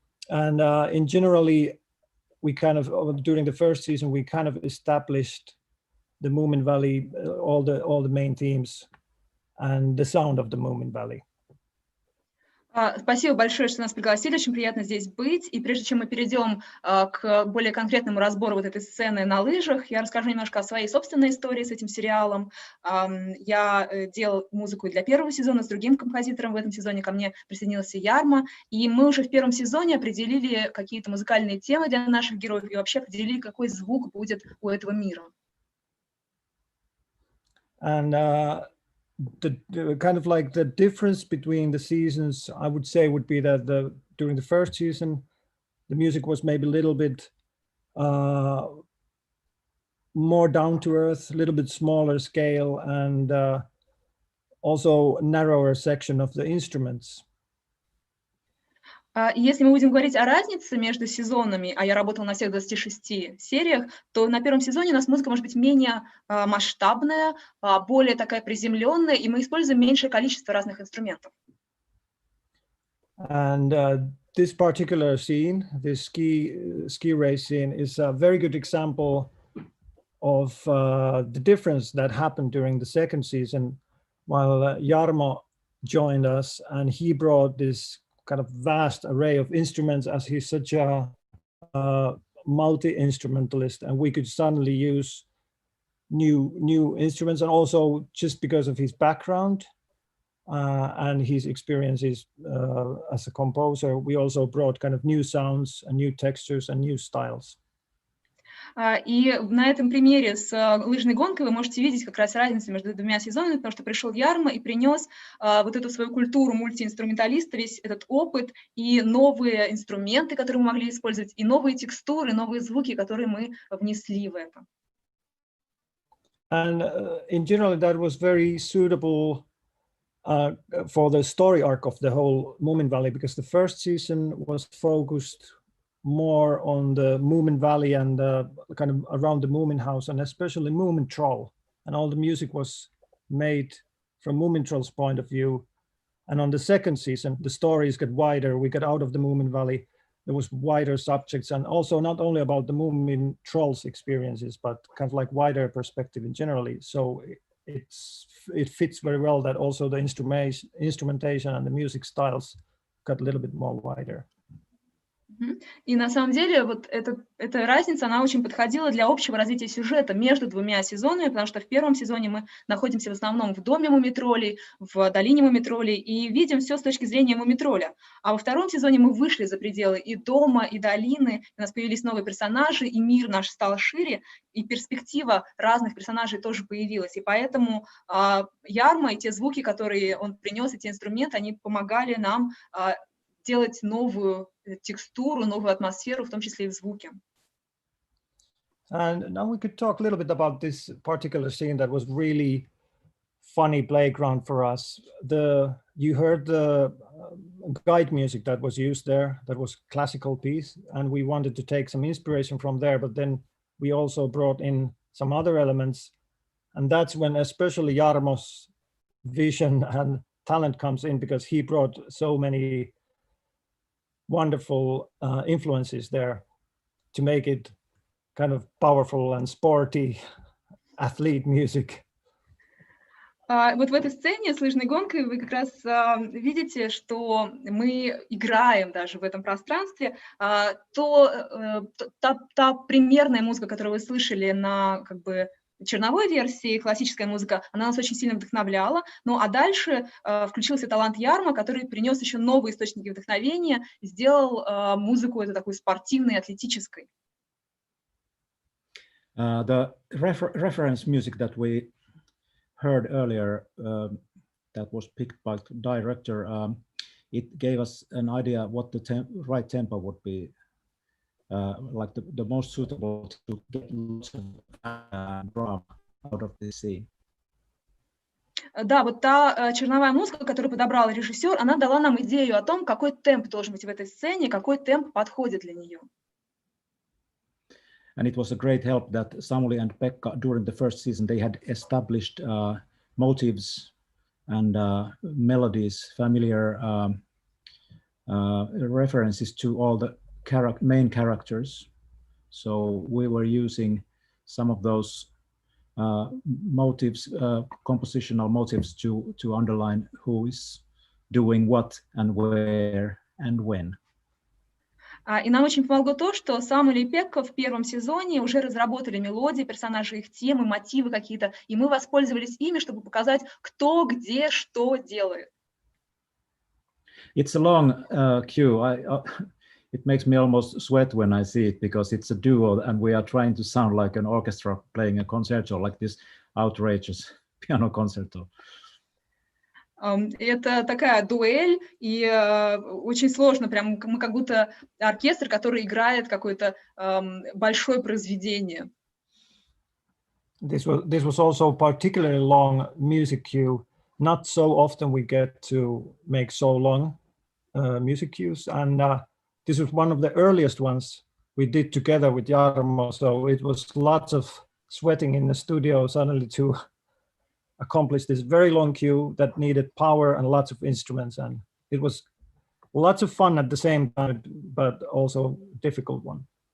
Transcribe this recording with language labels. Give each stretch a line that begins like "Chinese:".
English: And in generally, we kind of during the first season we kind of established the Moominvalley, all the main themes and the sound of the Moominvalley.
Russian: Спасибо большое, что нас пригласили, очень приятно здесь быть. И прежде чем мы перейдем к более конкретному разбору вот этой сцены на лыжах, я расскажу немножко о своей собственной истории с этим сериалом. Я делал музыку для первого сезона с другим композитором. В этом сезоне ко мне присоединился Яррмо. И мы уже в первом сезоне определили какие-то музыкальные темы для наших героев и вообще определили, какой звук будет у этого мира.
English: And the kind of like the difference between the seasons, I would say, would be that during the first season, the music was maybe a little bit more down to earth, a little bit smaller scale, and also narrower section of the instruments.
Russian: Если мы будем говорить о разнице между сезонами, а я работала на всех 26 сериях, то на первом сезоне у нас музыка может быть менее масштабная, более такая приземленная, и мы используем меньшее количество разных инструментов.
English: And this particular scene, this ski race scene, is a very good example of the difference that happened during the second season, while Jarmo joined us, and he brought this kind of vast array of instruments, as he's such a multi-instrumentalist, and we could suddenly use new instruments, and also just because of his background and his experiences as a composer, we also brought kind of new sounds and new textures and new styles.
Russian: И на этом примере с лыжной гонкой вы можете видеть как раз разницу между двумя сезонами, потому что пришел Яррмо и принес вот эту свою культуру мультиинструменталиста, весь этот опыт и новые инструменты, которые мы могли использовать, и новые текстуры, новые звуки, которые мы внесли в это.
English: And in general, that was very suitable for the story arc of the whole Moominvalley, because the first season was focused more on the Moominvalley and kind of around the Moomin house, and especially Moomin-troll, and all the music was made from Moomin-troll's point of view. And on the second season, the stories got wider. We got out of the Moominvalley. There was wider subjects, and also not only about the Moomin-troll's experiences, but kind of like wider perspective in generally. So it fits very well that also the instrumentation and the music styles got a little bit more wider.
Russian: И на самом деле вот эта разница, она очень подходила для общего развития сюжета между двумя сезонами, потому что в первом сезоне мы находимся в основном в доме муми-троллей, в долине муми-троллей, и видим все с точки зрения муми-тролля. А во втором сезоне мы вышли за пределы и дома, и долины, у нас появились новые персонажи, и мир наш стал шире, и перспектива разных персонажей тоже появилась. И поэтому Яррмо и те звуки, которые он принес, эти инструменты, они помогали нам делать новую текстуру, новую атмосферу, в том числе и в звуке.
English: And now we could talk a little bit about this particular scene that was really funny playground for us. You heard the guide music that was used there, that was classical piece, and we wanted to take some inspiration from there, but then we also brought in some other elements, and that's when especially Jarmo's vision and talent comes in, because he brought so many wonderful influences there to make it kind of powerful and sporty athlete music.
Russian: Вот в этой сцене с лыжной гонкой вы как раз видите, что мы играем даже в этом пространстве. Та примерная музыка, которую вы слышали на как бы черновой версии классическая музыка, она нас очень сильно вдохновляла, ну а дальше включился талант Яррмо, который принес еще новые источники вдохновения, сделал музыку эту такой спортивной, атлетической.
English: The reference music that we heard earlier, that was picked by the director, it gave us an idea what the right tempo would be, like the most suitable to get lots of drama out of this scene.
Russian: Да, вот та черновая музыка, которую подобрал режиссер, она дала нам идею о том, какой темп должен быть в этой сцене, какой темп подходит для нее.
English: And it was a great help that Samuli and Pekka, during the first season, they had established motives and melodies, familiar references to all the main characters. So we were using some of those motives, compositional motives to underline who is doing what and where and when.
Russian: И нам очень помогло то, что Самули и Пекка в первом сезоне уже разработали мелодии, персонажи, их темы, мотивы какие-то, и мы воспользовались ими, чтобы показать, кто, где, что делает.
English: It's a long queue. It makes me almost sweat when I see it because it's a duo and we are trying to sound like an orchestra playing a concerto, like this outrageous piano concerto.
Russian: Это такая дуэль, и очень сложно, прям мы как будто оркестр, который играет какое-то большое произведение.
English: This was also particularly long music cue. Not so often we get to make so long music cues, and this was one of the earliest ones we did together with Jarmo, so it was lots of sweating in the studio suddenly to accomplish this very long cue that needed power and lots of instruments, and it was lots of fun at the same time, but also a difficult one.